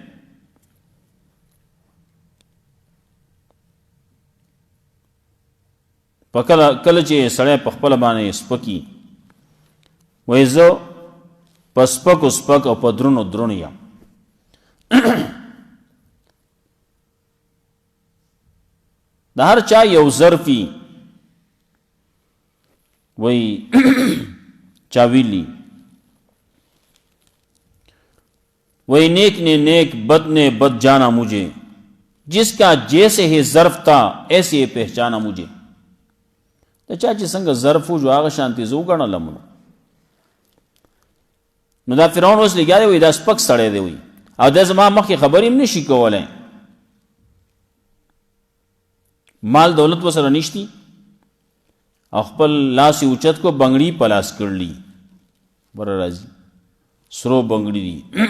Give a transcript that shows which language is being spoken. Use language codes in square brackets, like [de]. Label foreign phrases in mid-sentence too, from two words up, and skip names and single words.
[ps] په کله چې سړی په خپله باندې سپکي، وایي زه په سپکو سپک او په درونو درون یم. د هر چا یو ظرفي وایي چا ویلی، [ur] وہی نیک نے نیک، بد نے بد جانا مجھے، جس کا جیسے ہی ظرف تھا ایسے ہی پہچانا مجھے. [ps] ته چا چې څنګه ظرف و جو هغه شانتي زه وګڼلم. نو دا فرعون اوس لګیا دی، وایي دا سپک سړی دی، وایي او دا زما مخکې خبرې هم نشي کولی، مال دولت ورسره نشتی، او خپل لاس یې اوچت کو، بنګړي په لاس کړلي، بره راځي سرو بنګړي دي.